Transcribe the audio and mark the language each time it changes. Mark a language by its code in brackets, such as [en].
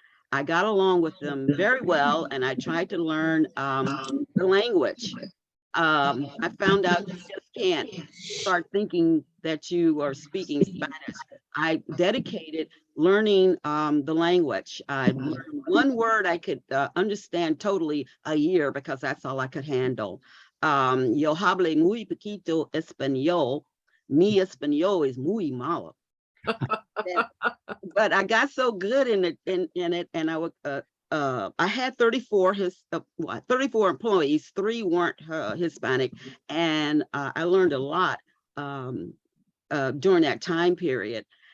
[en] I got along with them very well, and I tried to learn the language. I found out you just can't start thinking that you are speaking Spanish. I dedicated learning the language. I learned one word I could understand totally a year, because that's all I could handle. [es] Yo hablo muy poquito español. Mi español is muy malo. [en] But I got so good in it, and I had 34 34 employees, 3 weren't Hispanic, and I learned a lot during that time period.